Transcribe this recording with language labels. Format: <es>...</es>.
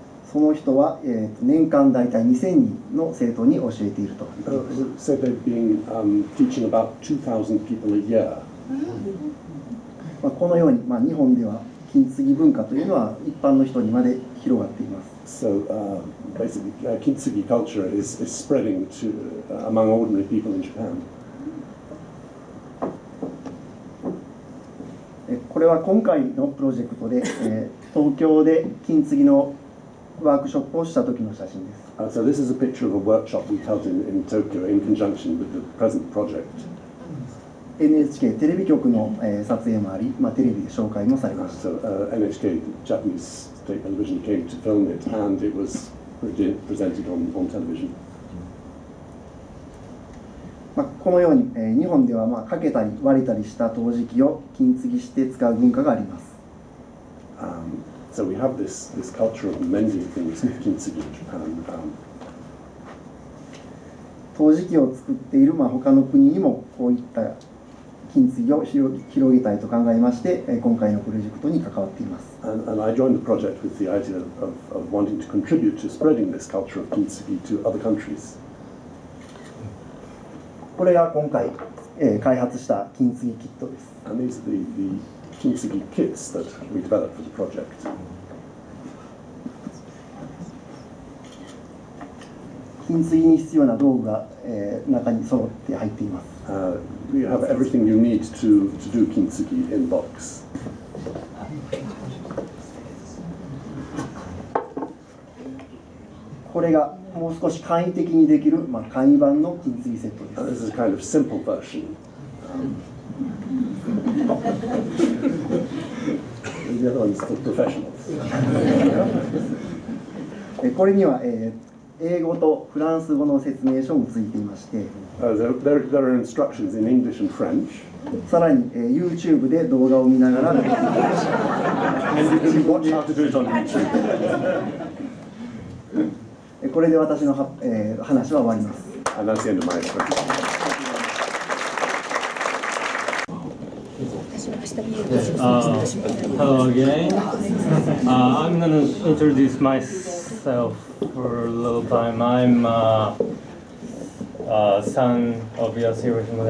<ja>その人は、年間大体2000人の生徒に教えていると。</ja> <en>Who said they've been teaching about 2,000 people a year.</en> <ja>このように、日本では金継ぎ文化というのは一般の人にまで広がっています。</ja> <en>So basically, kintsugi culture is spreading to among ordinary people in Japan.</en> <ja>これは今回のプロジェクトで、東京で金継ぎのワークショップをした時の写真です。</ja> <en>So this is a picture of a workshop we held in Tokyo in conjunction with the present project.</en> <ja>NHK テレビ局の、撮影もあり、テレビで紹介もされました。</ja> <en>So NHK, Japanese state television, came to film it, and it was presented on television.</en> <ja>このように、日本ではかけたり割れたりした陶磁器を金継ぎして使う文化があります。</ja> <en>So we have this culture of mending things with kintsugi in Japan.</en> <ja>陶磁器を作っている、他の国にもこういった金継ぎを広げたいと考えまして、今回のプロジェクトに関わっています。</ja> <en>And I joined the project with the idea of wanting to contribute to spreading this culture of kintsugi to other countries.</en> <ja>これが今回、開発した金継ぎキットです。</ja> <en>And these are the kintsugi kits that we developed for the project.</en> <ja>金継ぎに必要な道具が、中に揃って入っています。</ja> <en>You have everything you need to do kintsugi in box.</en> <ja>これがもう少し簡易的にできる、簡易版の金継ぎセットです。</ja> <en>This is a kind of simple version. the other one's for professionals.</en> <ja>これには、英語とフランス語の説明書もついていまして、</ja> <en>There are instructions in English and French.</en> <ja>さらに、YouTube で動画を見ながら</ja> <en>And you can watch how to do it on YouTube.</en> <ja>これで私の話は終わります。</ja> <en>And that's the end of my explanation. Hello again. I'm going to introduce myself for a little time. I'm son of Yasuhiro Shimode.</en>